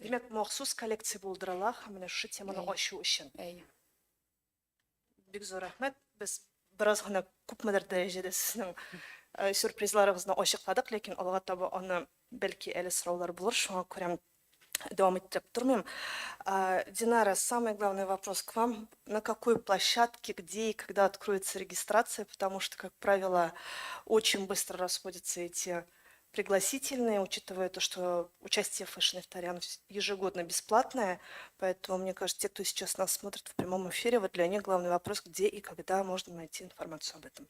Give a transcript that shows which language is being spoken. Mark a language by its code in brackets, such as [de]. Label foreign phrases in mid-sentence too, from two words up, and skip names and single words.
[tt] Демәк, махсус коллекция булдырыла һәм менә шушы теманы ачу өчен. Бик зур рәхмәт. Без бераз гына күпмедер дәрәҗәдә сезнең сюрпризларыгызны ачыкладык, ләкин алга таба аны бәлки әле сораулар булыр, шуңа күрә дәвам иттереп тормыйм. Динара, [ru] самый главный вопрос к вам. На какой площадке, где и когда откроется регистрация? Потому что, как правило, очень быстро расходятся эти пригласительные, учитывая то, что участие в Fashion Iftar ежегодно бесплатное, поэтому, мне кажется, те, кто сейчас нас смотрит в прямом эфире, вот для них главный вопрос, где и когда можно найти информацию об этом.